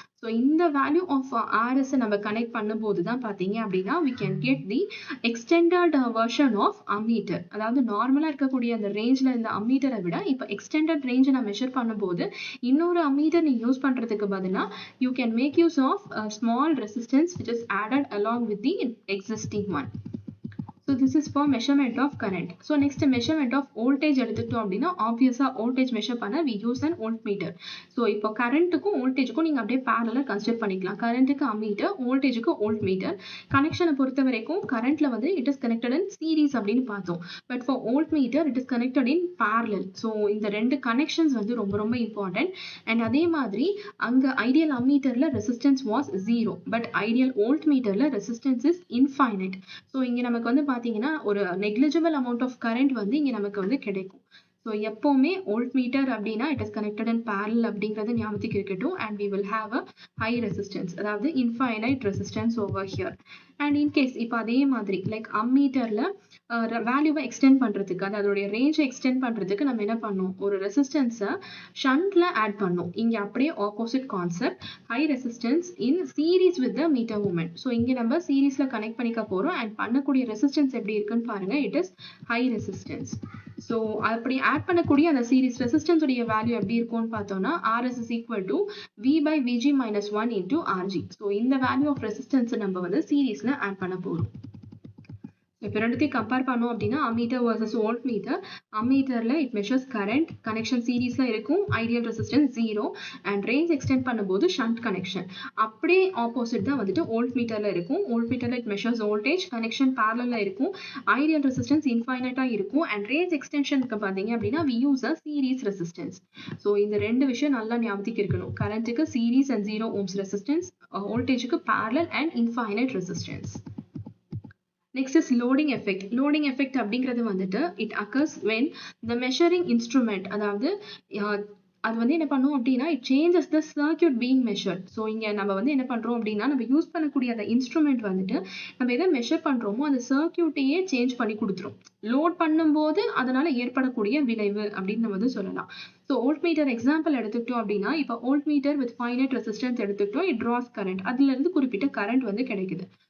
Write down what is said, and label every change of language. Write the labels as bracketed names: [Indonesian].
[Tamil] So இந்த value of RS நம்ம connect பண்ணும்போது தான் பார்த்தீங்க அப்படின்னா [English] we can get the extended version of ammeter. [Tamil] அதாவது நார்மலாக இருக்கக்கூடிய அந்த ரேஞ்சில் இந்த அம்மீட்டரை விட இப்போ எக்ஸ்டெண்டட் ரேஞ்சை நான் மெஷர் பண்ணும்போது இன்னொரு அம்மீட்டர் நீ யூஸ் பண்ணுறதுக்கு பதிலாக [English] you can make use of a small resistance which is added along with the existing one. So this is for measurement of current. So next measurement of voltage [Tamil] எடுத்துக்கிட்டோம் அப்படின்னா ஆப்வியஸாக [English] voltage measure பண்ண we use an voltmeter. [Tamil] So இப்போ கரண்ட்டுக்கும் வோல்டேஜுக்கும் நீங்கள் அப்படியே பேரலாக consider பண்ணிக்கலாம். கரண்ட்டுக்கு ammeter, வோல்டேஜுக்கு voltmeter. கனெக்ஷனை பொறுத்த வரைக்கும் கரண்ட்ல வந்து [English] it is connected in series [Tamil] series அப்படின்னு பார்த்தோம். [English] But for voltmeter it is connected in parallel. [Tamil] So இந்த ரெண்டு connections வந்து ரொம்ப ரொம்ப important. And அதே மாதிரி அங்க ideal ammeterல resistance was 0. [English] But ideal voltmeterல resistance is infinite. [Tamil] So இங்க நமக்கு வந்து பாத்தீங்கன்னா ஒரு negligible amount of current வந்து இங்க நமக்கு வந்து கிடைக்கும். So எப்பவுமே voltmeter அப்படின்னா [English] it is connected in parallel [Tamil] அப்படிங்கறது ஞாபகத்துக்கு இருக்கட்டும். [English] And we will have a high resistance, அதாவது infinite resistance over here. [Tamil] And in case இப்ப அதே மாதிரி like ammeterல வேல்யூவை எக்ஸ்டெண்ட் பண்றதுக்கு, அதோடைய ரேஞ்சை எக்ஸ்டெண்ட் பண்றதுக்கு நம்ம என்ன பண்ணோம், ஒரு ரெசிஸ்டன்ஸை ஷண்ட்ல ஆட் பண்ணோம். இங்க அப்படியே [English] Opposite concept, high resistance in series with the meter moment. [Tamil] So இங்க நம்ம சீரீஸ்ல கனெக்ட் பண்ணிக்க போறோம். அண்ட் பண்ணக்கூடிய ரெசிஸ்டன்ஸ் எப்படி இருக்குன்னு பாருங்க, [English] It is high resistance. [Tamil] So அப்படி ஆட் பண்ணக்கூடிய அந்த சீரீஸ் ரெசிஸ்டன்ஸ் உடைய வேல்யூ எப்படி இருக்கும்னு பார்த்தோம்னா [English] RS is equal to V by VG minus 1 into RG. [Tamil] So இந்த வேல்யூ ஆஃப் ரெசிஸ்டன்ஸ் நம்ம வந்து சீரீஸ்ல ஆட் பண்ண போறோம். இப்போ ரெண்டுத்தையும் கம்பேர் பண்ணோம் அப்படின்னா ammeter versus voltmeter. ammeterல [English] it measures current, [Tamil] connection சீரீஸ்ல இருக்கும், ideal resistance 0 and range extend பண்ணும்போது shunt connection. அப்படியே ஆப்போசிட் தான் வந்துட்டு voltmeterல இருக்கும். voltmeterல it measures voltage, connection parallelல இருக்கும், ideal resistance infinite இருக்கும் and range extensionக்கு பாத்தீங்க அப்படின்னா [English] we use a series resistance. [Tamil] So இந்த ரெண்டு விஷயம் நல்லா ஞாபகத்துக்கு இருக்கணும். கரண்ட்டுக்கு series and 0 ohms resistance, voltageக்கு parallel and infinite resistance. [English] Next is loading effect. Loading effect அப்படிங்கிறது வந்துட்டு it occurs when the measuring instrument, [Tamil] அதாவது அது வந்து என்ன பண்ணும் அப்படின்னா [English] it changes the circuit being measured. [Tamil] So இங்க நம்ம வந்து என்ன பண்றோம் அப்படின்னா நம்ம யூஸ் பண்ணக்கூடிய அந்த இன்ஸ்ட்ருமெண்ட் வந்துட்டு நம்ம எதை மெஷர் பண்றோமோ அந்த சர்க்கியூட்டையே சேஞ்ச் பண்ணி கொடுத்துரும். லோட் பண்ணும்போது அதனால ஏற்படக்கூடிய விளைவு அப்படின்னு நம்ம வந்து சொல்லலாம். ஸோ வோல்ட்மீட்டர் எக்ஸாம்பிள் எடுத்துக்கிட்டோம் அப்படின்னா இப்போ [English] voltmeter with finite resistance [Tamil] எடுத்துக்கிட்டோம், [English] it draws current, [Tamil] அதுல இருந்து குறிப்பிட்ட கரண்ட் வந்து கிடைக்குது.